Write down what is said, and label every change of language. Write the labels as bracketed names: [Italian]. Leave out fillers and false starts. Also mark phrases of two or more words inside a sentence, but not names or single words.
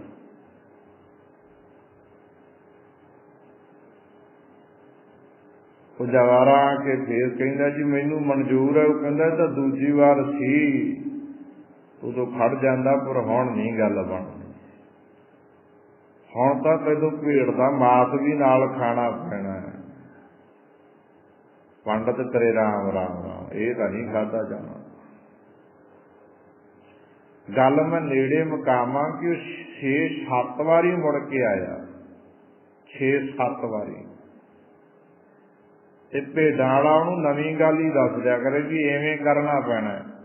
[Punjabi] ਜਵਾਰਾ ਆਕੇ ਫਿਰ ਕਹਿੰਦਾ ਜੀ ਮੈਨੂੰ ਮੰਜ਼ੂਰ ਹੈ। ਵੋ ਕਹਿੰਦਾ ਤਾਂ ਦੂਜੀ ਬਾਰ ਸੀ, ਉਦੋਂ ਖੜ ਜਾਂਦਾ, ਪਰ ਹੁਣ ਨਹੀਂ ਗੱਲ ਬਣਦੀ। ਹੁਣ ਤਾਂ ਤੈਨੂੰ ਭੇਡ ਦਾ ਮਾਸ ਭੀ ਨਾਲ ਖਾਣਾ ਪੈਣਾ ਹੈ। ਪੰਡਿਤ ਕਰੇ ਰਾਮ ਰਾਮ ਰਾਮ, ਯੇ ਤਾਂ ਨਹੀਂ ਖਾਧਾ ਜਾਣਾ। ਗੱਲ ਮੈਂ ਨੇੜੇ ਮੁਕਾਵਾਂ ਕਿ 6-7 ਵਾਰੀ ਮੁੜ ਕੇ ਆਇਆ, 6-7 ਵਾਰੀ मुड़ के आया, 6-7 वारी। ਤੇ ਭੇਡਾਂ ਵਾਲਾ ਉਹਨੂੰ ਨਵੀਂ ਗੱਲ ਹੀ ਦੱਸ ਦਿਆ ਕਰੇ ਭੀ ਇਵੇਂ ਕਰਨਾ ਪੈਣਾ।